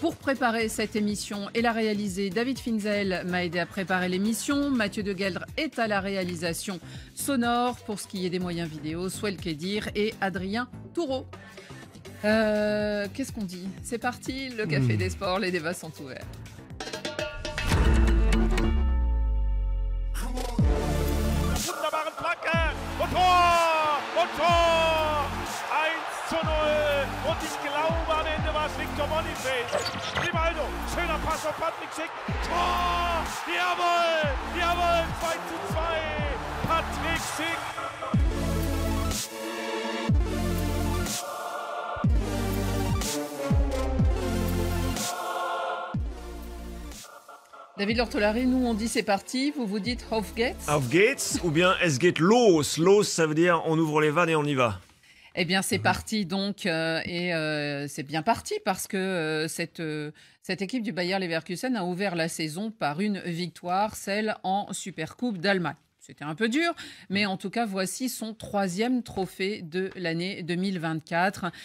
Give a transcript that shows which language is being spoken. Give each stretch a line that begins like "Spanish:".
French: Pour préparer cette émission et la réaliser, David Finzel m'a aidé à préparer l'émission. Mathieu De Gueldre est à la réalisation sonore. Pour ce qui est des moyens vidéo, Swell Kedir et Adrien Toureau. Qu'est-ce qu'on dit ? C'est parti, le Café des Sports, les débats sont ouverts.
German: Wunderbare Flanke und Tor! Und Tor! 1:0. Und ich glaube, am Ende war es Victor Dommel im Feld. Grimaldo, schöner Pass auf Patrick Schick. Tor! Jawohl! Jawohl! 2:2. Patrick Schick.
French: David Lortolari, nous on dit c'est parti, vous vous dites
German: Auf geht's. Auf geht's
French: ou bien
German: es geht los.
French: Los, ça veut dire on ouvre les vannes et on y va. Eh bien, c'est parti donc, c'est bien parti parce que cette équipe du Bayer Leverkusen a ouvert la saison par une victoire, celle en Supercoupe d'Allemagne. C'était un peu dur, mais en tout cas, voici son 3e trophée de l'année 2024.